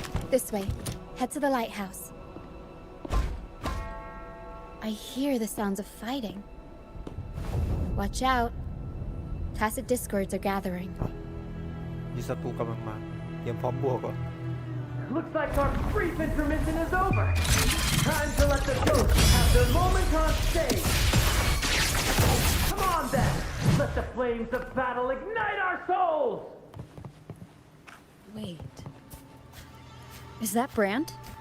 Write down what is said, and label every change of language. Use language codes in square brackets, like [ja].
[en] This way. Head to the lighthouse. I hear the sounds of fighting. Watch out. Tacit discords are gathering. [th] มีศัตรูกำลังมาเตรียมพร้อมบวกก่อน [en] Looks like our brief intermission is over. Time to let the ghosts have their moment on stage. Come on then, let the flames of battle ignite our souls! Wait. Is that Brant?